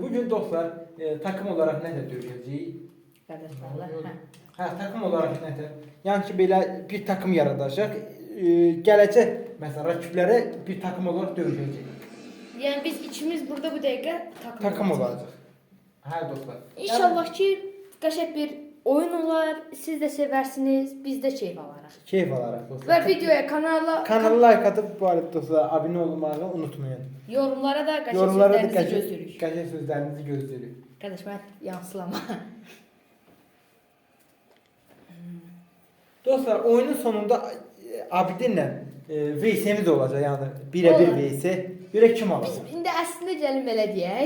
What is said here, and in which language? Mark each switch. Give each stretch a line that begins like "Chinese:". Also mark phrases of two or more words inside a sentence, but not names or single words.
Turkish: bugün dostlar takım olarak ne de dövüşeceğiz.
Azerbaijani: Qardaşlarla.
Turkish: Ha takım olarak ne de yani ki böyle bir takım yaradacak. Gelecek mesela rakipleri bir takım olarak dövüşeceğiz.
Azerbaijani: Yəni biz ikimiz burada bu dəqiqə
Turkish: Takım olacak. Ha dostlar.
Azerbaijani: İnşallah ki qəşəng bir oyun olar, siz də sevərsiniz, biz də keyif alarıq.
Turkish: Keyif alarak dostlar.
Azerbaijani: Və videoya
Turkish: Kanala like atıp bu arada dostlar abone olmayı unutmayın.
Azerbaijani: yorumlara da qəşəng Yorumlara da sözlərinizi gözləyirik. qəşəng sözlərinizi gözləyirik. Qardaş mən yansılama. Dostlar oyunun sonunda Abidinlə VS'miz olacaq yəni birə-bir Olur. VS. Görək kim Biz alacaq. indi əslində gəlin belə deyək.